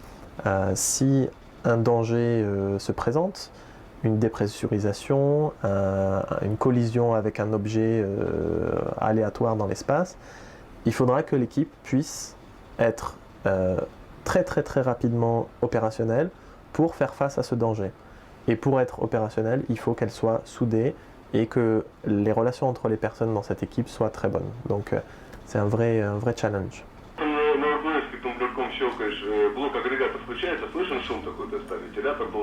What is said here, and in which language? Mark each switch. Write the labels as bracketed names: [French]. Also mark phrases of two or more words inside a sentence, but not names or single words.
[French] Si un danger se présente, une dépressurisation, une collision avec un objet aléatoire dans l'espace, il faudra que l'équipe puisse être très rapidement opérationnelle pour faire face à ce danger. Et pour être opérationnelle, il faut qu'elle soit soudée et que les relations entre les personnes dans cette équipe soient très bonnes. Donc c'est un vrai challenge. [Russian] Блок агрегата включается, слышен шум такой-то ставите, да, как был?